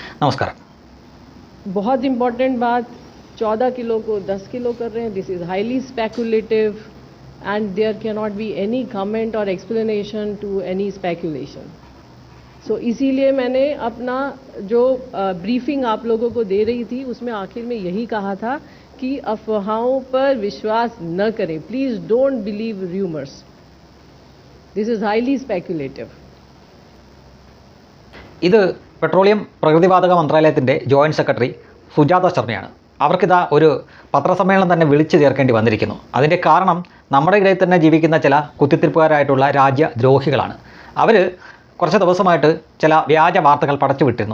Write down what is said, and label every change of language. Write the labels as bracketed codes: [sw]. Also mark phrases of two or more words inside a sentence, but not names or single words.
[ml] നമസ്കാരം. [hi] बहुत इम्पॉर्टेंट बात, 14 किलो को 10 किलो कर रहे हैं. [en] This is highly speculative and there cannot be any comment और explanation to any speculation. [hi] सो इसीलिए मैंने अपना जो ब्रीफिंग आप लोगों को दे रही थी उसमें आखिर में यही कहा था कि अफवाहों पर विश्वास न करें. [en] Please don't believe rumours. This is highly speculative. [ml] ഇത് പെട്രോളിയം പ്രകൃതിവാതക മന്ത്രാലയത്തിൻ്റെ [en] joint secretary [ml] സുജാത ശർമ്മയാണ്. അവർക്കിതാ ഒരു പത്രസമ്മേളനം തന്നെ വിളിച്ചു ചേർക്കേണ്ടി വന്നിരിക്കുന്നു. അതിൻ്റെ കാരണം നമ്മുടെ ഇടയിൽ തന്നെ ജീവിക്കുന്ന ചില കുത്തിത്തിരിപ്പുകാരായിട്ടുള്ള രാജ്യദ്രോഹികളാണ്. അവർ കുറച്ച് ദിവസമായിട്ട് ചില വ്യാജ വാർത്തകൾ പടച്ചു വിട്ടിരുന്നു.